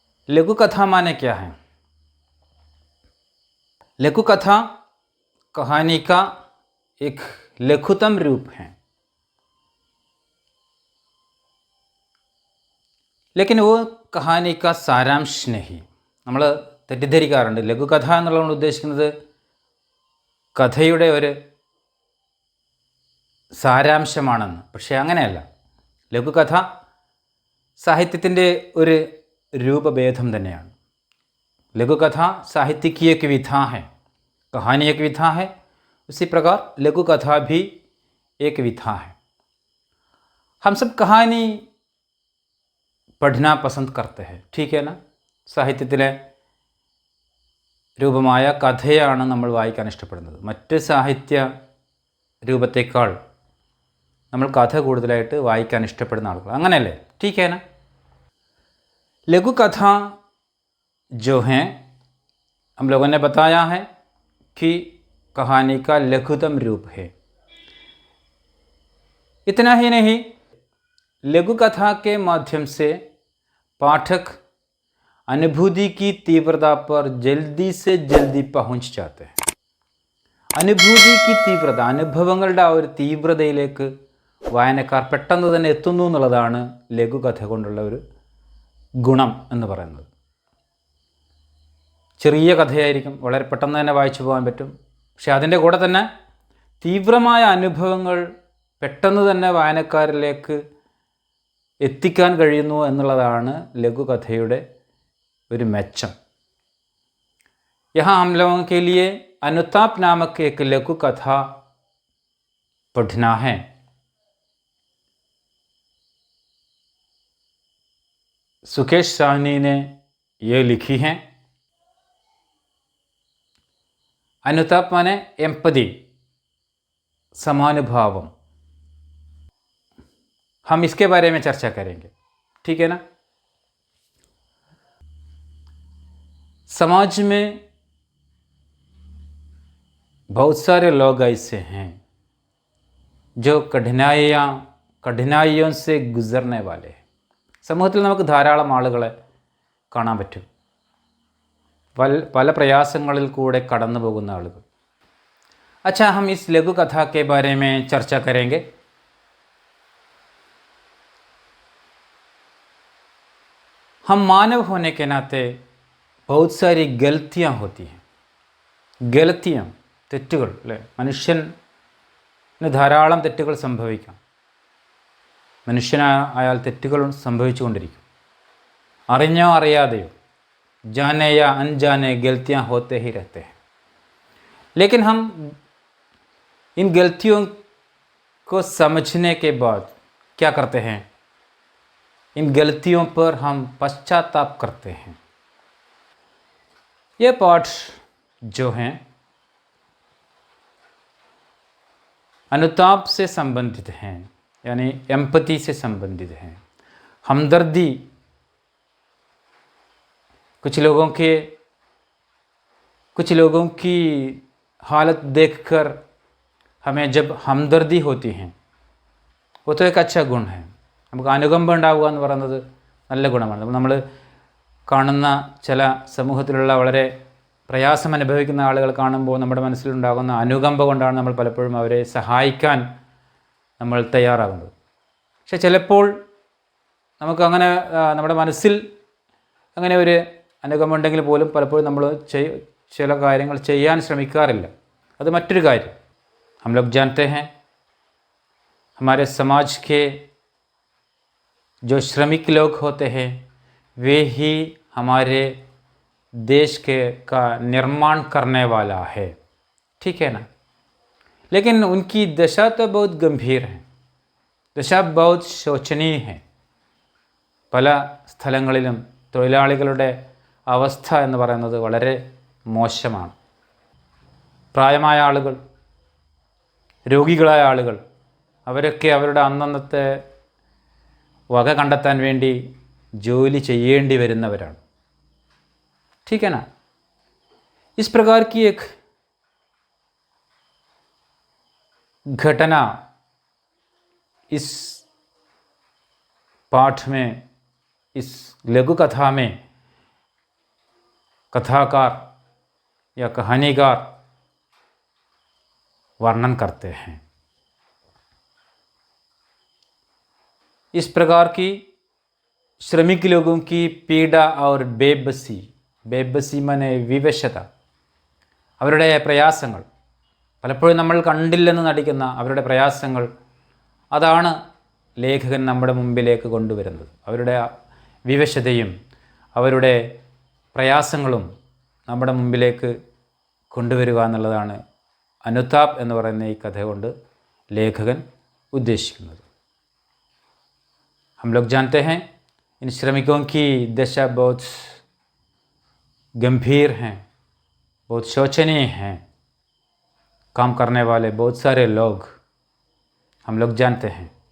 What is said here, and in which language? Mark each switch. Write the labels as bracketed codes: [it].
[hi] लघु कथा माने क्या है? लघु कथा कहानी का एक लघुतम रूप है. लेकिन वो कहानी का सारांश नहीं. [ml] നമ്മൾ തെറ്റിദ്ധരിക്കാറുണ്ട്. ലഘുകഥ എന്നുള്ളതുകൊണ്ട് ഉദ്ദേശിക്കുന്നത് കഥയുടെ ഒരു സാരാംശമാണെന്ന്. പക്ഷേ അങ്ങനെയല്ല. ലഘുകഥ സാഹിത്യത്തിൻ്റെ ഒരു രൂപഭേദം തന്നെയാണ്. [hi] लघुकथा साहित्य की एक विधा है, कहानी एक विधा है, उसी प्रकार लघु कथा भी एक विधा है. हम सब कहानी പഠന പസന്ദ് करते हैं, ठीक है ना. [ml] സാഹിത്യത്തിലെ രൂപമായ കഥയാണ് നമ്മൾ വായിക്കാൻ ഇഷ്ടപ്പെടുന്നത്. മറ്റ് സാഹിത്യ രൂപത്തേക്കാൾ നമ്മൾ കഥ കൂടുതലായിട്ട് വായിക്കാൻ ഇഷ്ടപ്പെടുന്ന ആളുകൾ, അങ്ങനെയല്ലേ? [hi] ठीक है ना. लघु कथा जो हैं, हम लोगों ने बताया है कि कहानी का लघुतम रूप है. इतना ही नहीं, लघु कथा के माध्यम से पाठक अनुभूति की तीव्रता पर जल्दी से जल्दी पहुंच जाते हैं. [ml] അനുഭൂതി [hi] की तीव्रता, [ml] അനുഭവങ്ങളുടെ ആ ഒരു തീവ്രതയിലേക്ക് വായനക്കാർ പെട്ടെന്ന് തന്നെ എത്തുന്നു എന്നുള്ളതാണ് ലഘുകഥ കൊണ്ടുള്ള ഒരു ഗുണം എന്ന് പറയുന്നത്. ചെറിയ കഥയായിരിക്കും, വളരെ പെട്ടെന്ന് തന്നെ വായിച്ചു പോകാൻ പറ്റും. പക്ഷെ അതിൻ്റെ കൂടെ തന്നെ തീവ്രമായ അനുഭവങ്ങൾ പെട്ടെന്ന് തന്നെ വായനക്കാരിലേക്ക് എത്തിക്കാൻ കഴിയുന്നു എന്നുള്ളതാണ് ലഘുകഥയുടെ ഒരു മെച്ചം. [hi] यहाँ हम लोगों के लिए अनुताप नामक एक लघु कथा पढ़ना है. सुकेश साहनी ने ये लिखी हैं. अनुताप माने एम्पति, समानुभावम. हम इसके बारे में चर्चा करेंगे, ठीक है ना. समाज में बहुत सारे लोग ऐसे हैं जो കഠിനായിयों से गुजरने वाले हैं. [ml] സമൂഹത്തിൽ നമുക്ക് ധാരാളം ആളുകളെ കാണാൻ പറ്റും, പല പ്രയാസങ്ങളിൽ കൂടെ കടന്നു പോകുന്ന ആളുകൾ. [hi] अच्छा, हम इस लघु कथा के बारे में चर्चा करेंगे. हम मानव होने के नाते बहुत सारी गलतियाँ होती हैं. [ml] गलतियाँ, തെറ്റുകൾ അല്ലേ? മനുഷ്യന് ധാരാളം തെറ്റുകൾ സംഭവിക്കാം. മനുഷ്യനായാൽ തെറ്റുകൾ സംഭവിച്ചു കൊണ്ടിരിക്കും, അറിഞ്ഞോ അറിയാതെയോ. [hi] जाने या अनजाने गलतियाँ होते ही रहते हैं. लेकिन हम इन गलतियों को समझने के बाद क्या करते हैं? इन गलतियों पर हम पश्चाताप करते हैं. ये पाठ जो हैं अनुताप से संबंधित हैं, यानी एम्पति से संबंधित हैं. हमदर्दी, कुछ लोगों की हालत देखकर हमें जब हमदर्दी होती हैं, वो तो एक अच्छा गुण है. [ml] നമുക്ക് അനുകമ്പ ഉണ്ടാവുക എന്ന് പറയുന്നത് നല്ല ഗുണമാണ്. നമ്മൾ കാണുന്ന ചില സമൂഹത്തിലുള്ള വളരെ പ്രയാസം അനുഭവിക്കുന്ന ആളുകൾ കാണുമ്പോൾ നമ്മുടെ മനസ്സിലുണ്ടാകുന്ന അനുകമ്പ കൊണ്ടാണ് നമ്മൾ പലപ്പോഴും അവരെ സഹായിക്കാൻ നമ്മൾ തയ്യാറാകുന്നത്. പക്ഷെ ചിലപ്പോൾ നമുക്കങ്ങനെ നമ്മുടെ മനസ്സിൽ അങ്ങനെ ഒരു അനുകമ്പ ഉണ്ടെങ്കിൽ പോലും പലപ്പോഴും നമ്മൾ ചില കാര്യങ്ങൾ ചെയ്യാൻ ശ്രമിക്കാറില്ല. അത് മറ്റൊരു കാര്യം. [hi] हम लोग जानते हैं हमारे समाज के जो श्रमिक लोग होते हैं वे ही हमारे देश का निर्माण करने वाला है, ठीक है ना. लेकिन उनकी दशा तो बहुत गंभीर है, दशा बहुत शोचनीय है. [ml] പല സ്ഥലങ്ങളിലും തൊഴിലാളികളുടെ അവസ്ഥ എന്ന് പറയുന്നത് വളരെ മോശമാണ്. പ്രായമായ ആളുകൾ, രോഗികളായ ആളുകൾ, അവരൊക്കെ അവരുടെ അന്നന്നത്തെ വക കണ്ടെത്താൻ വേണ്ടി ജോലി ചെയ്യേണ്ടി വരുന്നവരാണ്. [hi] ठीक है ना. इस प्रकार की एक घटना इस पाठ में, इस लघु कथा में कथाकार या कहानीकार वर्णन करते हैं. इस प्रकार की श्रमिक लोगों की पीड़ा और बेबसी, [ml] ബേബസി മനെ വിവശത, അവരുടെ പ്രയാസങ്ങൾ, പലപ്പോഴും നമ്മൾ കണ്ടില്ലെന്ന് നടിക്കുന്ന അവരുടെ പ്രയാസങ്ങൾ, അതാണ് ലേഖകൻ നമ്മുടെ മുമ്പിലേക്ക് കൊണ്ടുവരുന്നത്. അവരുടെ വിവശതയും അവരുടെ പ്രയാസങ്ങളും നമ്മുടെ മുമ്പിലേക്ക് കൊണ്ടുവരിക എന്നുള്ളതാണ് അനുതാപ് എന്ന് പറയുന്ന ഈ കഥ കൊണ്ട് ലേഖകൻ ഉദ്ദേശിക്കുന്നത്. [hi] हम लोग जानते हैं इन श्रमिकों की दशा बहुत गंभीर हैं, बहुत शोचनीय हैं. काम करने वाले बहुत सारे लोग हम लोग जानते हैं.